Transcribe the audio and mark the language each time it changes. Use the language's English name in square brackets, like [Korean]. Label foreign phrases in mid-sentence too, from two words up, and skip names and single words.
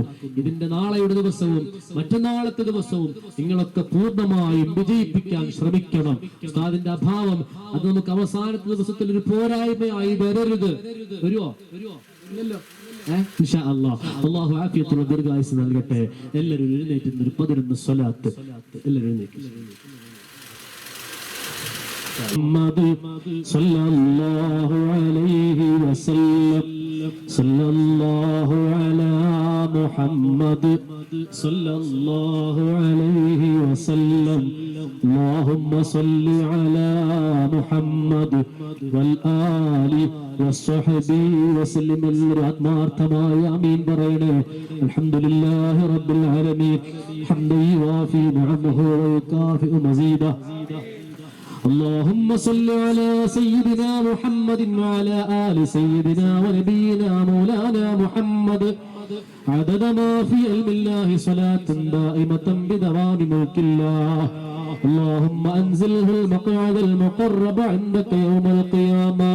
[Malayalam] ഇതിന്റെ നാളെയുടെ ദിവസവും മറ്റന്നാളത്തെ ദിവസവും നിങ്ങളൊക്കെ പൂർണ്ണമായും വിജയിപ്പിക്കാൻ ശ്രമിക്കണം. ഉസ്താദിന്റെ അഭാവം അത് നമുക്ക് അവസാനത്തെ ദിവസത്തിൽ ഒരു പോരായ്മയായി വരരുത്. വരുവോ? ഇല്ലല്ലോ. [Arabic] إن شاء الله [Malayalam] അല്ലാഹു ആഫിയത്തുള്ള ദീർഘായുസ്സ് നൽകട്ടെ. എല്ലാവരും എഴുന്നേറ്റ് ഒരു 11 സ്വലാത്ത് എല്ലാവരും എഴുന്നേറ്റ്. [Arabic] محمد صلى الله عليه وسلم صلى الله على محمد صلى الله عليه وسلم اللهم صل على محمد والآل والصحب وسلم. [Malayalam] ആത്മാർത്ഥമായ ആമീൻ പറയണേ. [Arabic] الحمد لله رب العالمين حمدا يوافي نعمه ويكافئ مزيده. اللهم صل على سيدنا محمد وعلى آل سيدنا ونبينا مولانا محمد عدد ما في علم الله صلاة دائمة بدوام ملك الله. اللهم أنزله المقعد المقرب عندك يوم القيامة.